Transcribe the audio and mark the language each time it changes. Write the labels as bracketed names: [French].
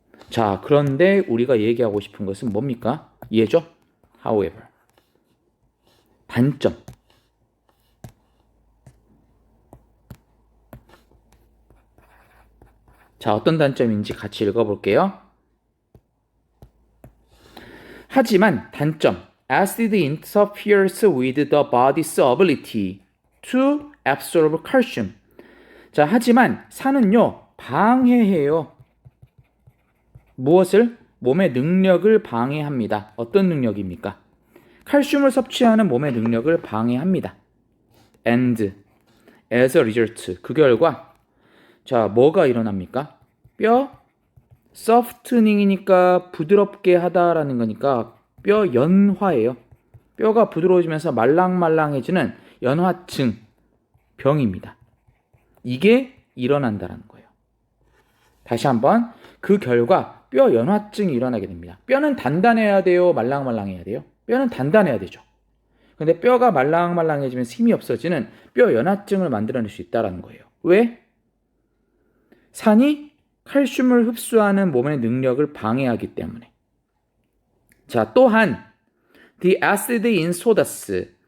[Korean] 자, 그런데 우리가 얘기하고 싶은 것은 뭡니까? 얘죠? However. 단점. 자, 어떤 단점인지 같이 읽어볼게요. 하지만 단점. [English] Acid interferes with the body's ability to absorb calcium. [Korean] 자, 하지만 산은요, 방해해요. 무엇을? 몸의 능력을 방해합니다. 어떤 능력입니까? 칼슘을 섭취하는 몸의 능력을 방해합니다. [English] And as a result, [Korean] 그 결과 자, 뭐가 일어납니까? 뼈 softning이니까 부드럽게 하다라는 거니까 뼈 연화예요. 뼈가 부드러워지면서 말랑말랑해지는 연화증 병입니다. 이게 일어난다는 거예요. 다시 한번 그 결과 뼈 연화증이 일어나게 됩니다. 뼈는 단단해야 돼요? 말랑말랑해야 돼요? 뼈는 단단해야 되죠. 근데 뼈가 말랑말랑해지면서 힘이 없어지는 뼈 연화증을 만들어낼 수 있다는 거예요. 왜? 산이 칼슘을 흡수하는 몸의 능력을 방해하기 때문에. 자, 또한 [English] the acid in sodas.